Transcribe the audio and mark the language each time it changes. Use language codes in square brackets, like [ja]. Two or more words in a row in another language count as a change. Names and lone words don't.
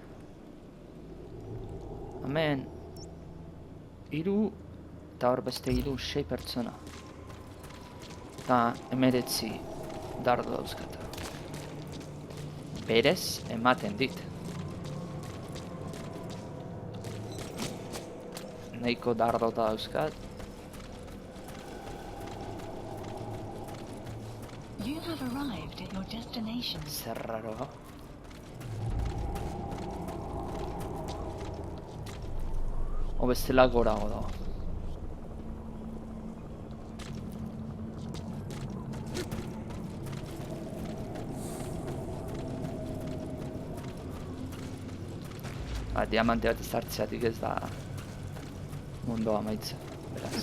[eu] Hemen 3 eta hor beste 6 pertsona. Eta 19 dardo dauzkat. Berez ematen dit. Nahiko dardo dauzkat. [en] You have arrived at your destination. [eu] Zer raro. O bestela gorago dago. Diamante bat ezartzeatik ez da mundoa amaitzen, beraz.